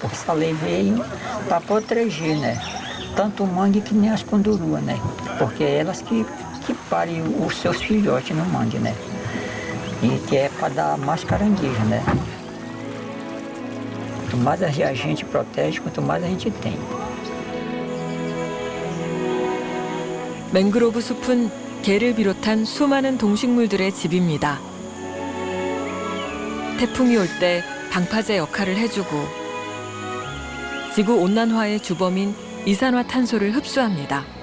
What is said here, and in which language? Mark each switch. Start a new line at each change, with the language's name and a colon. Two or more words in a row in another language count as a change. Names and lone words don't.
Portuguese: Porque essa lei veio para proteger, né? Tanto o mangue que nem as conduruas, né? Porque é elas que parem os seus filhotes no mangue, né? E que é para dar mais caranguejo, né? Quanto mais a gente protege, quanto mais a gente tem.
Korean: 맹그로브 숲은 개를 비롯한 수많은 동식물들의 집입니다. 태풍이 올 때 방파제 역할을 해주고 지구 온난화의 주범인 이산화탄소를 흡수합니다.